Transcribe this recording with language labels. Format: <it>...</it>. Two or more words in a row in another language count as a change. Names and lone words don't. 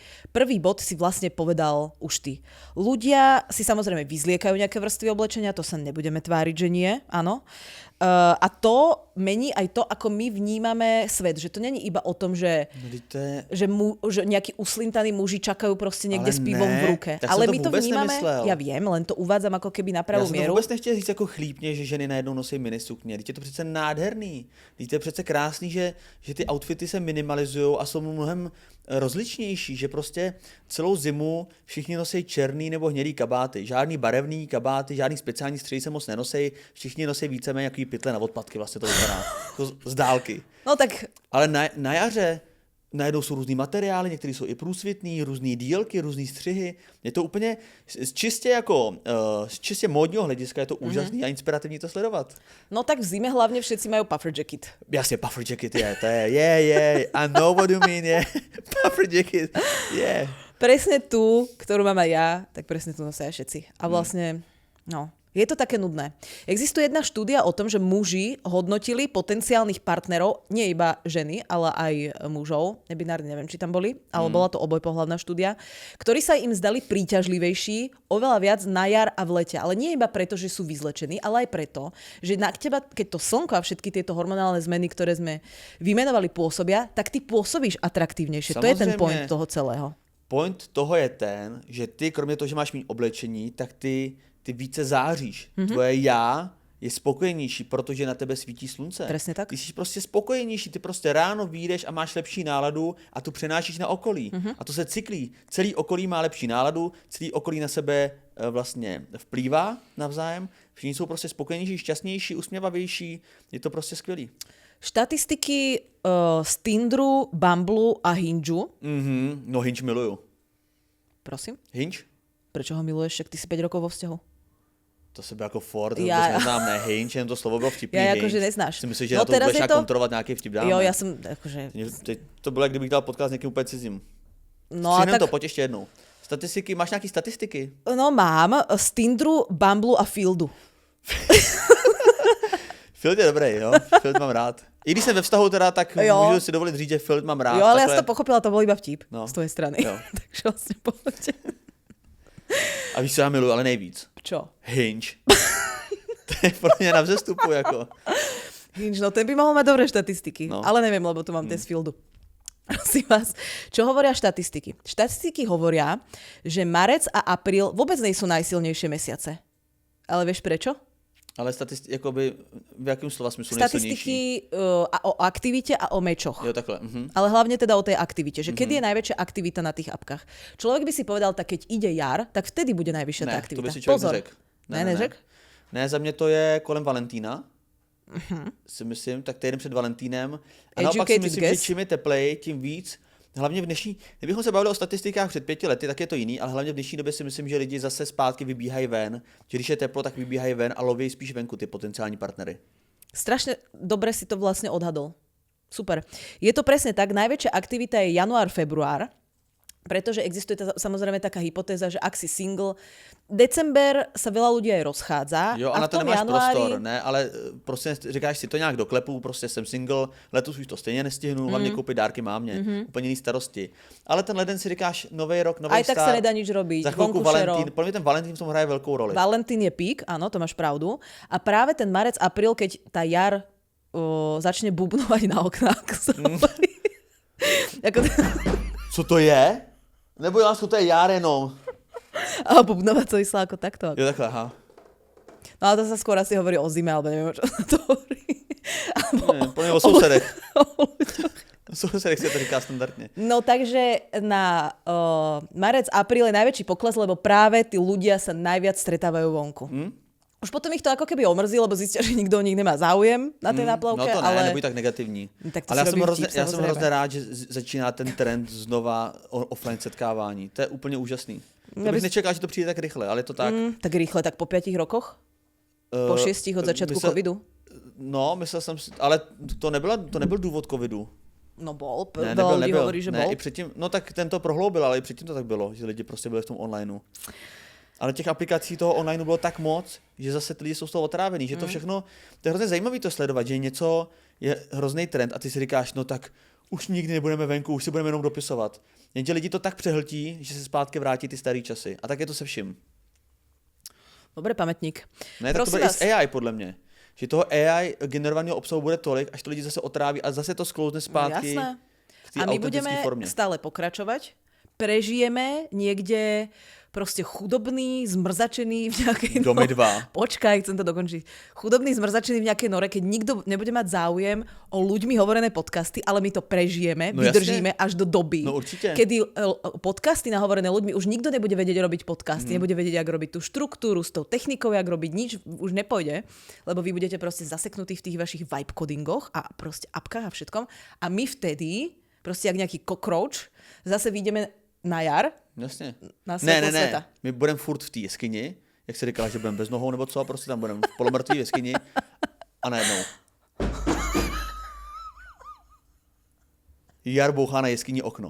<sk>Prvý bod si vlastne povedal už ty. Ľudia si samozrejme vyzliekajú nejaké vrstvy oblečenia, to sa nebudeme tváriť, že nie, áno. A to mení aj to, ako my vnímame svet. Že to není iba o tom, že, že nejakí uslintaní muži čakajú proste niekde s pivom v ruke. Ale my to vnímame, nemyslel. Ja viem, len to uvádzam ako keby na pravú mieru.</sk> <cs>Já jsem to vůbec nechtěl říct jako chlípně, že ženy najednou nosí minisukně. Teď je to přece nádherný. Teď je přece krásný, že ty outfity se minimalizují a jsou mnohem rozličnější, že prostě celou zimu všichni nosí černý nebo hnědý kabáty. Žádný barevný kabáty, žádný speciální středy se moc nenosí. Všichni nosí víceméně jaký pytle na odpadky, vlastně to vypadá. Z dálky. No tak... Ale na jaře najednou jsou různý materiály, některé jsou i průsvitný, různý dílky, různý střihy. Je to úplně z čistě módního hlediska je to úžasný a inspirativní to sledovat.</cs> <sk>No tak v zime hlavně všetci mají</sk> <en>puffer jacket.</en> <cs>Jasně,</cs> <en>puffer jacket</en> <cs>je,</cs> <en>I know what you mean, puffer jacket,</en> <sk>Presne tú, ktorú mám aj ja, tak presne tu nosia všetci. A vlastne, no... Je to také nudné. Existuje jedna štúdia o tom, že muži hodnotili potenciálnych partnerov, nie iba ženy, ale aj mužov, nebinárne, neviem, či tam boli, ale bola to obojpohlavná štúdia, ktorí sa im zdali príťažlivejší oveľa viac na jar a v lete. Ale nie iba preto, že sú vyzlečení, ale aj preto, že na teba, keď to slnko a všetky tieto hormonálne zmeny, ktoré sme vymenovali, pôsobia, tak ty pôsobíš atraktívnejšie.</sk> <cs>Samozřejmě. To je ten point toho celého. Point toho je ten, že ty, kromě toho, že máš mít oblečení, tak ty více záříš. Tvoje já je spokojenější, protože na tebe svítí slunce.</cs> <sk>Presne tak.</sk> <cs>Ty jsi prostě spokojenější, ty prostě ráno vyjdeš a máš lepší náladu a tu přenášíš na okolí. A to se cyklí. Celý okolí má lepší náladu, celý okolí na sebe vlastně vplývá navzájem. Všichni jsou prostě spokojenější, šťastnější, usměvavější. Je to prostě skvělý.</cs> <sk>Štatistiky z Tinderu, Bumble a Hingeu.</sk> <cs>No Hinge miluju.</cs> <sk>Prosím? Hinge? Prečo ho miluješ, však ty si 5 rokov vo vzťahu?</sk> <cs>To sebe jako Ford, vůbec neznám, ne Hinge, jen to slovo bylo vtipný.</cs> <sk>Ja akože neznáš.</sk> <cs>Si myslíš, že na to budeš nějak kontrolovat nějaký vtip dáme?</cs> <sk>Jo, ja som akože...</sk> <cs>To bylo, jak kdybych dal podcast s někým úplně cizím. No a tak... to, pojď ještě jednou. Statistiky, máš nějaký statistiky? No mám, z Tinderu, Bumble a Fieldu. Field je dobrý, jo, Field mám rád. I když jsem ve vztahu teda, tak můžu si dovolit říct, že Field mám rád.</cs> <sk>Jo, ale ja som to pochopila, to bol iba vtip z tvojej strany.</sk> <cs>Jo.</cs> <sk>Takže vlastne pohodě.</sk> <cs>A víš, co já miluji, ale nejvíc?</cs> <sk>Čo? Hinge.</sk> <cs>To je pro mě na vzestupu, jako.</cs> <sk>Hinge, no ten by mohol mať dobré štatistiky, ale neviem, lebo tu mám ten z Fieldu. Prosím vás, čo hovoria štatistiky? Štatistiky hovoria, že marec a apríl vôbec nie sú najsilnejšie mesiace. Ale vieš prečo?</sk> <cs>Ale jakoby, v jakém slova smyslu</cs> <sk>Statistiky o aktivite a o mečoch.</sk> <cs>Jo, takhle.</cs> <sk>Ale hlavne teda o tej aktivite, že kedy je najväčšia aktivita na tých apkách. Človek by si povedal, tak keď ide jar, tak vtedy bude najvyššia tá aktivita.</sk> <cs>To by si člověk</cs> <sk>Pozor.</sk> <cs>neřekl. Neřekl? Ne, za mě to je kolem Valentína. Si myslím, tak týden před Valentínem. A naopak si myslím, že čím je teplej, tím víc. Hlavně v dnešní, kdybychom se bavili o statistikách před 5 lety, tak je to jiný, ale hlavně v dnešní době si myslím, že lidi zase zpátky vybíhají ven, že když je teplo, tak vybíhají ven a loví spíš venku ty potenciální partnery.</cs> <sk>Strašne dobre si to vlastne odhadol. Super. Je to presne tak, najväčšia aktivita je január, február, pretože existuje samozrejme taká hypotéza, že ak si single, december sa veľa ľudí aj rozchádza.</sk> <cs>Jo, a na to nemáš prostor, ne, ale prostě říkáš si to nějak do klepu, prostě jsem single, letos už to stejně nestihnu, hlavně koupit dárky mámě, úplně jiný starosti. Ale ten leden si říkáš, nový rok, nový start.</cs> <sk>Aj tak sa nedá nič robiť. Za chvilku Valentín, podľa mňa ten Valentín v tom hraje veľkou roli. Valentín je pík, áno, to máš pravdu. A práve ten marec, apríl, keď tá jar začne bubnovať na oknách.</sk> <cs>Co to je? Nebo Jánsko, to je jar jenom.</cs> <sk>A bubnovať to vyslá ako takto.</sk> <cs>Jo, takhle, aha.</cs> <sk>No ale to sa skôr asi hovorí o zime, alebo neviem, čo sa to hovorí.</sk> <cs>Ne, o sousedech. O sousedech sa to říká standardne.</cs> <sk>No takže na marec, apríl je najväčší pokles, lebo práve tí ľudia sa najviac stretávajú vonku. Už potom ich to ako keby omrzí, lebo zistia, že nikto o nich nemá záujem na tej náplavke.</sk> <cs>No to ne, ale... nebuď tak negativní. Tak ale já jsem hrozně rád, že začíná ten trend znova offline setkávání. To je úplně úžasný. To bych nečekal, že to přijde tak rychle, ale je to tak.</cs> <sk>Tak rýchle, tak po 5 rokoch? Po 6 od začiatku covidu?</sk> <cs>No, myslel jsem si, ale to nebyl důvod covidu.</cs> <sk>No bol, ne, veľa ľudí hovorí, že bol.</sk> <cs>I předtím, no tak ten to prohloubil, ale i předtím to tak bylo, že lidi prostě byli v tom onlineu. Ale těch aplikací toho online bylo tak moc, že zase ty lidi jsou z toho otrávení, že to všechno, to je hrozně zajímavé to sledovat, že něco je hrozný trend a ty si říkáš, no tak už nikdy nebudeme venku, už si budeme jenom dopisovat. Jenže lidi to tak přehltí, že se zpátky vrátí ty staré časy. A tak je to se vším.</cs> <sk>Dobre, pamätník.</sk> <cs>Ne, tak to bude i s AI podle mě. Že toho AI generovaného obsahu bude tolik, až to lidi zase otráví a zase to sklouzne zpátky.</cs> <sk>No, jasné. A my budeme stále pokračovať. Prežijeme niekde proste chudobný, zmrzačený v nejakej Domy 2. Počkaj, chcem to dokončiť. Chudobný, zmrzačený v nejakej nore, keď nikto nebude mať záujem o ľuďmi hovorené podcasty, ale my to prežijeme, vydržíme až do doby, kedy podcasty nahovorené ľuďmi už nikto nebude vedieť robiť podcasty, nebude vedieť, jak robiť tú štruktúru, s tou technikou, jak robiť, nič už nepôjde, lebo vy budete proste zaseknutí v tých vašich</sk> <en>vibe codingoch</en> <sk>a proste apkách a všetkom. A my vtedy, proste jak nejaký cockroach, zase vyjdeme na jar.</sk> <cs>Jasně. Na světlo světa. My budeme furt v té jeskyni, jak se říkala, že budeme bez nohou nebo co, prostě tam budeme v polomrtvý jeskyni a najednou. Jar bouchá na jeskyni okno.</cs>